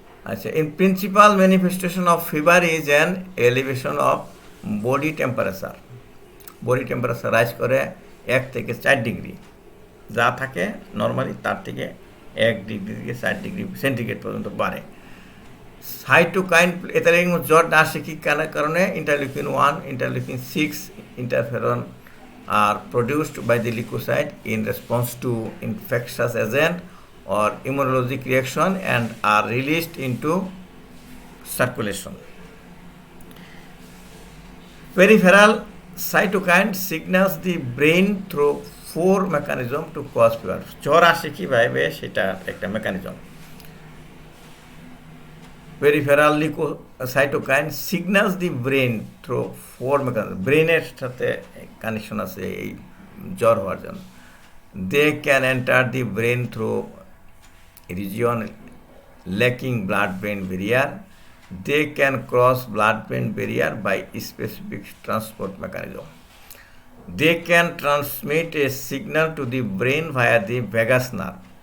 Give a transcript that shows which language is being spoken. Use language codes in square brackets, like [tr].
[en] আচ্ছা, in principal manifestation of fever is an elevation of body temperature. [bn] Body temperature rise করে 1 থেকে 4 degree, যা থাকে নর্মালি তার থেকে 1 ডিগ্রি থেকে 4 ডিগ্রি সেন্টিগ্রেড পর্যন্ত বাড়ে। সাইটোকাইন, এতে জ্বর আসে কি কারণে? [en] Interleukin 1, interleukin 6, interferon are produced by the leukocyte in response to infectious agent or immunologic reaction and are released into circulation. Peripheral cytokine signals the brain through 4 mechanism to cause fever. [bn] জ্বর আসে কিভাবে সেটা একটা mechanism. [en] peripheral leukocytokine signals the brain through 4 mechanism, [bn] ব্রেনের সাথে connection আছে এই জ্বর হওয়ার জন্য। [en] they can enter the brain through region lacking blood brain barrier, they can cross blood brain barrier by specific transport mechanism, they can transmit a signal to the brain via the vagus nerve,